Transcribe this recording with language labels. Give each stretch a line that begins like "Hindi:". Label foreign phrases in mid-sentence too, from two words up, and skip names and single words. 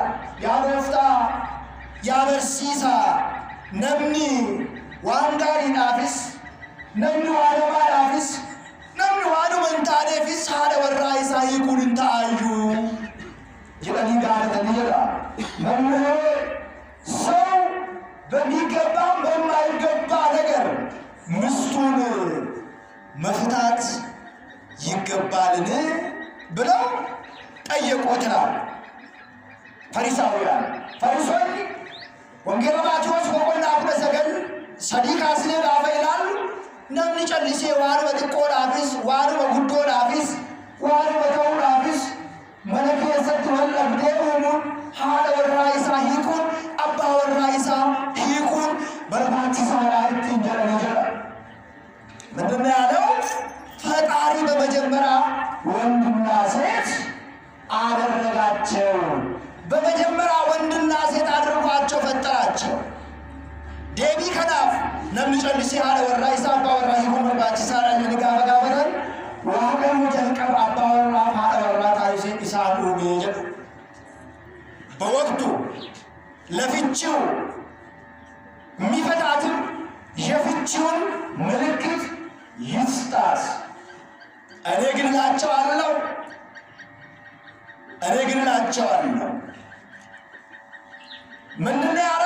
Oromo: Yaa gooftaa, yaa barsiisaa, namni waan gaariidhaafis, namni waan hamaadhaafis, namni waanuma hin taaneefis haadha warraa isaa hiikuun hin ta'aayyuu jedhanii gaafatanii jedha.
Amharic: መምህር ሰው በሚገባም በማይገባ ነገር ሚስቱን መፍታት ይገባልን ብለው ጠየቁት ይላል ፈሪሳውያን። ፈሪሶች ወንጌል ማቴዎስ
Oromo: boqonnaa 19 sadii kaasnee gaafa ilaallu namni callisee waanuma xiqqoodhaafis waanuma guddoodhaafis waanuma ta'uudhaafis mana keessatti wal dhabdee uumuun haadha warraa isaa hiikuun abbaa warraa isaa hiikuun barbaachisaadha ittiin jedhanii jedha.
Amharic: ምንድን ነው ያለው? ፈጣሪ በመጀመሪያ ወንድና ሴት አደረጋቸው። በመጀመሪያ ወንድና ሴት አድርጓቸው ፈጠራቸው። ዴቢ ከናፍ
Oromo: namni callisee haadha warraa isaa abbaa warraa hiikuun barbaachisaadha jedhanii gaafa gaafatan Waaqayyo jalqaba abbaa warraa haadha warraa taasisee isaan uumee jedhu.
Amharic: በወቅቱ ለፍቺው የሚፈታትን የፍቺውን ምልክት ይስጣት። እኔ ግን እላቸዋለሁ ምንድን ነው ያለው?